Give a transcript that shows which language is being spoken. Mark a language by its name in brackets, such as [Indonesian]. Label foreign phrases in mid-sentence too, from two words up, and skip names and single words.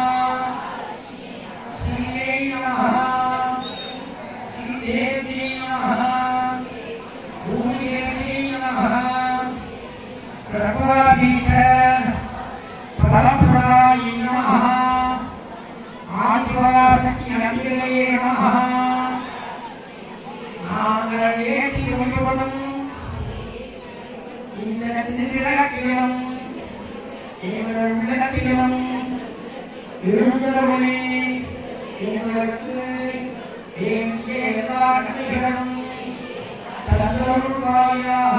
[Sanskrit] श्रीयै नमः। श्रीदेव्यै नमः। भूमिदेव्यै नमः। सर्वाभीष्ट परमपुरायै नमः। आदिवासक्ति अम्बिகையே नमः। [Tamil] நாங்கள் ஏற்றி வழிபடும் இந்த திருவிழாக்கிலும் எங்கள் உள்ளத்திலும் இருந்தவர்களே எங்களுக்கு வேண்டிய எல்லா நன்மைகளும் தந்தருள்வாயாக.